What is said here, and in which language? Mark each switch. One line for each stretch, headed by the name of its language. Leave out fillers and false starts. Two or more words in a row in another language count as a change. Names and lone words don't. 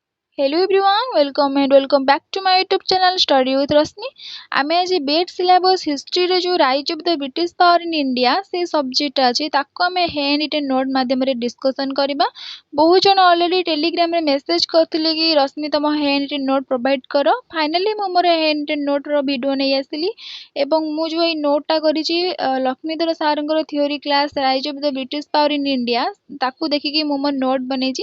English: Hello everyone, welcome back to my YouTube channel Study with Rashmi.
Odia: ଆମେ ଆଜି
English: BET syllabus history
Odia: ଯେଉଁ ରାଇଜ୍ ଅଫ୍ ଦ ବ୍ରିଟିଶ ପାୱାର ଇନ୍ ଇଣ୍ଡିଆ ସେ ସବଜେକ୍ଟଟା ଅଛି ତାକୁ ଆମେ
English: hand written note
Odia: ମାଧ୍ୟମରେ ଡିସ୍କସନ୍ କରିବା। ବହୁତ ଜଣ ଅଲରେଡ଼ି ଟେଲିଗ୍ରାମରେ ମେସେଜ୍ କରିଥିଲେ କି ରଶ୍ମି ତମ
English: hand written note provide
Odia: କର। ଫାଇନାଲି ମୁଁ ମୋର
English: hand written note
Odia: ଭିଡ଼ିଓ ନେଇ ଆସିଲି ଏବଂ ମୁଁ ଯେଉଁ ଏଇ ନୋଟ୍ଟା କରିଛି ଲକ୍ଷ୍ମୀଧର ସାର୍ଙ୍କର
English: theory class
Odia: ରାଇଜ୍ ଅଫ୍ ଦ ବ୍ରିଟିଶ ପାୱାର ଇନ୍ ଇଣ୍ଡିଆ ତାକୁ ଦେଖିକି ମୁଁ ମୋର ନୋଟ୍ ବନେଇଛି।